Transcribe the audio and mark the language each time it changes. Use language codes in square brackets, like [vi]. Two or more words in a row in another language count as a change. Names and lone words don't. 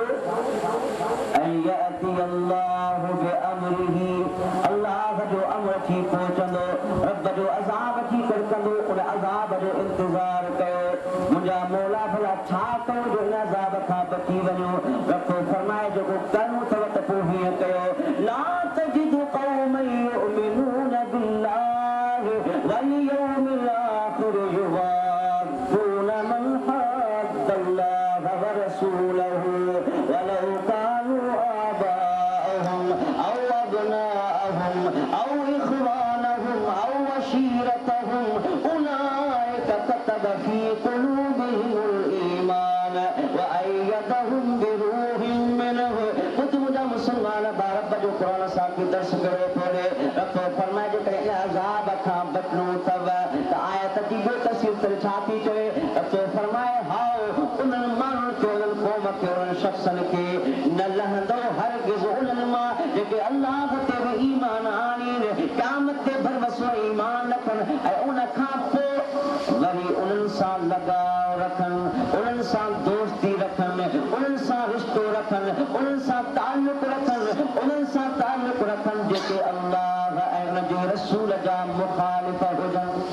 [sd] ऐं [ar] يأتي الله بأمره, [sd] अल्लाह जो अमर थी पहुचंदो, रब जो अज़ाब थी कर कंदो। उन अज़ाब जो इंतज़ार कयो, मुंहिंजा मौला भला छा कयो जो इन अज़ाब खां बची वञो? रब फरमाए जेको करिणो अथव त पोइ हीअं कयो, [ar] لا تجد قوما يؤمنون بالله واليوم الآخر يوادون من حاد الله ورسوله ولو كانوا آباءهم أو أبناءهم أو إخوانهم أو عشيرتهم أولئك كتب في قلوبهم الإيمان وأيدهم بروح منه. [sd] मुंहिंजा मुसलमान ॿार जो क़ुरान सां की दर्स करो पढ़े, रब फरमाए जेकॾहिं इन अज़ाब खां बचणो अथव त आयत जी ॿियो तफ़सीर करे छा थी चए? रब फरमाए हाओ उन्हनि माण्हुनि खे, उन्हनि क़ौम खे, उन्हनि शख़्सनि खे न लहंदो हरगिज़ उन्हनि मां जेके अल्लाह ते बि ईमान आणीनि, क़यामत ते भरवसो ईमान रखनि ऐं उन खां पोइ वरी उन्हनि सां लगाव रखनि, उन्हनि सां दोस्ती रखनि, उन्हनि सां रिश्तो रखनि, उन्हनि सां ताल्लुक़ रखनि, उन्हनि सां ताल्लुक़ रखनि जेके अल्लाह ऐं उनजे रसूल जा मुखालिफ़ हुजनि।